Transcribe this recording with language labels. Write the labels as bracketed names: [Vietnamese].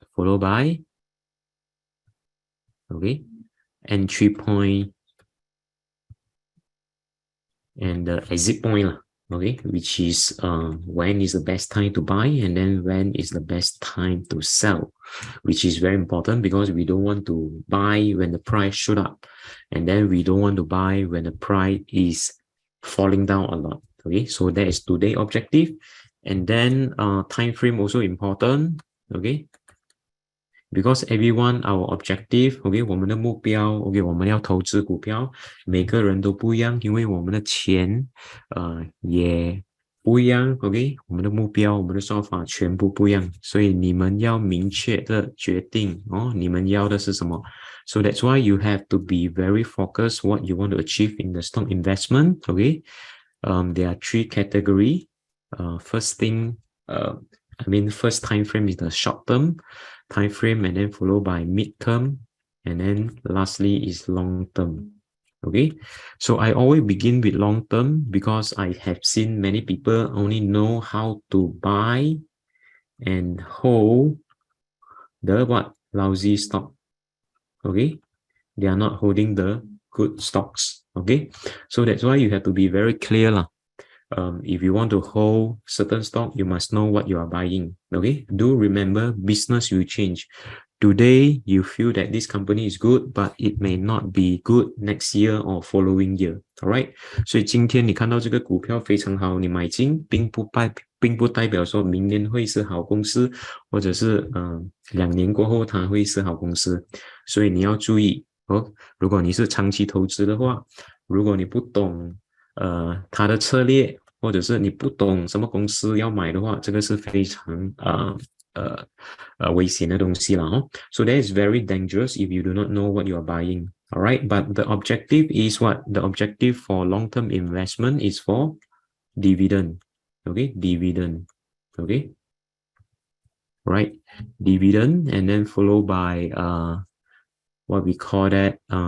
[English] Followed by, okay, entry point and the exit point, okay, which is when is the best time to buy, and then when is the best time to sell, which is very important because we don't want to buy when the price shoot up, and then we don't want to buy when the price is falling down a lot. Okay, so that is today objective. And then time frame also important, okay, because everyone our objective, okay, [Chinese] 我们的目标 okay, 我们要投资股票，每个人都不一样，因为我们的钱也不一样， okay, 我们的目标，我们的做法全部不一样，所以你们要明确的决定你们要的是什么。 [English] So that's why you have to be very focused what you want to achieve in the stock investment. Okay, there are three categories. First thing, first time frame is the short term time frame, and then followed by mid term, and then lastly is long term. Okay, so I always begin with long term because I have seen many people only know how to buy and hold the what? Lousy stock. Okay, they are not holding the good stocks. Okay, so that's why you have to be very clear lah. If you want to hold certain stock, you must know what you are buying. Okay, do remember business will change. Today you feel that this company is good, but it may not be good next year or following year. [Chinese] All right, 所以今天你看到这个股票非常好，你买进并不代表说明年会是好公司，或者是2年过后它会是好公司，所以你要注意如果你是长期投资的话，如果你不懂它的策略，或者是你不懂什么公司要买的话，这个是非常危险的东西了哦。 [English] So that is very dangerous if you do not know what you are buying. All right, but the objective is what? The objective for long-term investment is for dividend. Okay, dividend. Okay, right, dividend, and then followed by what we call that.